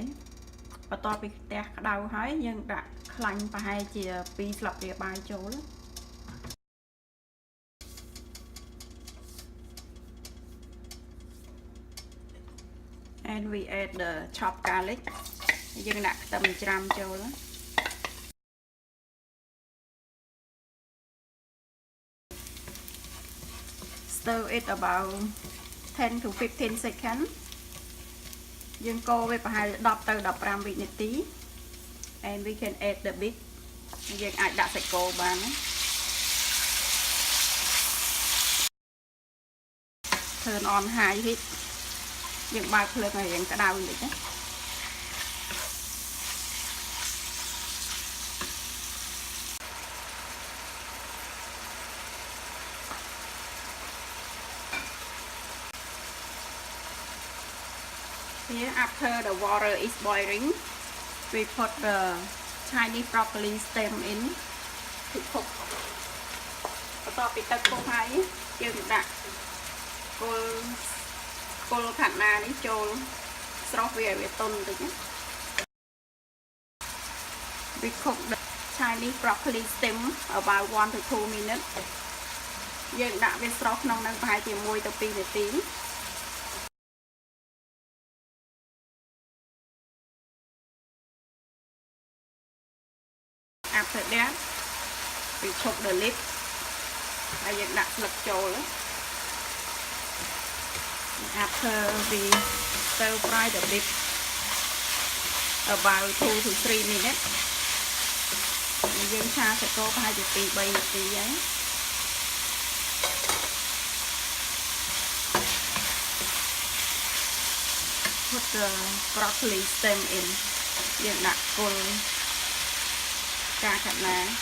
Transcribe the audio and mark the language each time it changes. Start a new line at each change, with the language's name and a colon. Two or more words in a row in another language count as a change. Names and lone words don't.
Khmer: បន្ទាប់ពីខ្ទះក្តៅហើយយើងដាក់ខ្លាញ់ប្រហែលជា2ស្លាបព្រាបាយចូល
English: and we add the chopped garlic
Khmer: យើងដាក់ខ្ទឹមច្រាំចូល
English: stir it about 10 to 15 seconds
Khmer: យើងកូរវាប្រហែល10ទៅ15វិនាទី
English: and we can add the beef
Khmer: យើងអាចដាក់សាច់គោបានណា
English: turn on high heat
Khmer: យើងបើកភ្លើងឲ្យរៀងក្តៅបន្តិចណា
English: Here, after the water is boiling, we put the Chinese broccoli stem in to cook.
Khmer: បន្ទាប់ពីទឹកពុះហើយយើងដាក់គល់ខាត់ណានេះចូលស្រោះវាឲ្យវាទន់បន្តិចណា
English: We cook the Chinese broccoli stem about 1 to 2 minutes
Khmer: យើងដាក់វាស្រោះក្នុងនឹងប្រហែលជា1ទៅ2នាទី
English: After that, we cook the lid
Khmer: ហើយយើងដាក់ស្លឹកចូល
English: After we stir fry the beef about 2 to 3 minutes
Khmer: យើងឆាសាច់គោប្រហែលជា 2-3 នាទីហើយ
English: Put the broccoli stem in
Khmer: យើងដាក់គល់ ខាត់ណា